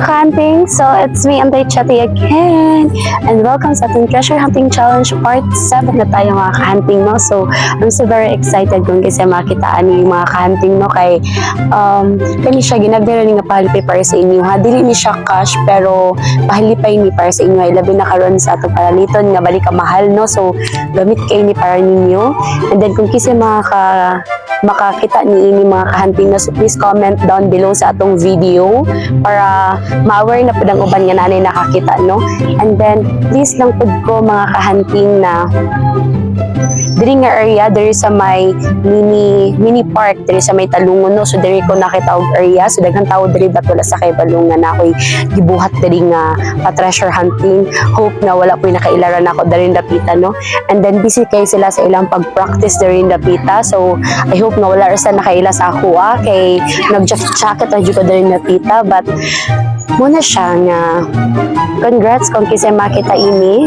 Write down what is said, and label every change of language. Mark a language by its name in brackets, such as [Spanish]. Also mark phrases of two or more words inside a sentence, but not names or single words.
[Filipino] ka-hunting! [English] So, it's me, Anday Chatty again! And welcome [Filipino] sa ating Treasure Hunting Challenge Part 7 na tayo mga ka-hunting, no? [English] So, I'm so very excited [Filipino] kung kasi makitaan niyo yung mga ka-hunting, no? [Cebuano] Kay, kani siya, ginagdara ni nga pahalipay para sa inyo, ha? Dili ni siya cash, pero pahalipay ni para sa inyo, ay labi na karon sa atong palaliton, nga balik ka mahal, no? So, gamit kayo ni para ninyo. [English] And then, [Cebuano] kung kasi makakita ni ini mga ka-hunting na, so please [English] comment down below [Cebuano] sa atong video para ma-aware na po ng uban nga nanay nakakita, no? [English] And then please [Cebuano] lang po ko mga ka-hunting na diri nga area, diri sa may mini park, diri sa may Talungon, no? So diri ko nakita og area, so daghang tawo diri wala sa kay balungan na ako'y gibuhat diri nga pa-treasure hunting. Hope na wala po'y nakailaran ako diri dapita, no? [English] And then [Cebuano] busy kay sila sa ilang pag-practice diri dapita, [English] so I hope [Cebuano] na wala rasa nakaila sa ako, kay nag-jacket na ko diri dapita, but muna siya nga congrats kung kasi makita ini.